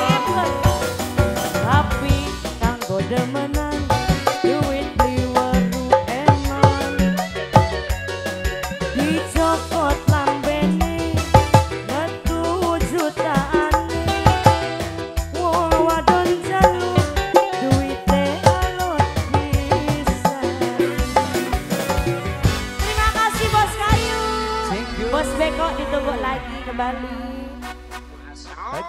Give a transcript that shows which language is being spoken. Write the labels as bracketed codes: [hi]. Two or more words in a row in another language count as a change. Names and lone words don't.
[jv] tapi kanggo demenan duit liweru eman dicokot lambene metu jutaan wong wadon jaluk duite alot pisan. [id] Terima kasih bos Kayu. [en] Thank you. [id] Bos Beko ditunggu lagi kembali. Oke.